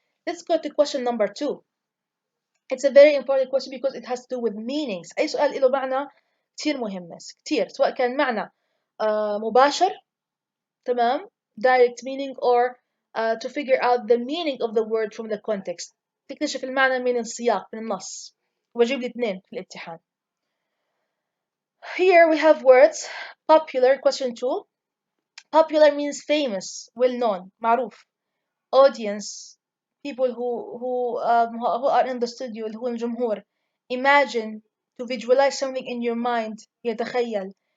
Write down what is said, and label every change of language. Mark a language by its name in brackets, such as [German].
[English] Let's go to question number 2. It's a very important question because it has to do with meanings. [Arabic] أي سؤال له معنى كتير مهم كتير سواء كان معنى مباشر تمام [English] direct meaning or to figure out the meaning of the word from the context. [Arabic] تكتشف المعنى من السياق من النص وبجيب لي 2 في الامتحان. [English] Here we have words popular question 2. Popular means famous, well known, [Arabic] معروف. [English] Audience, people who are in the studio [Arabic] اللي هو الجمهور. [English] Imagine, to visualize something in your mind [Arabic] يتخيل.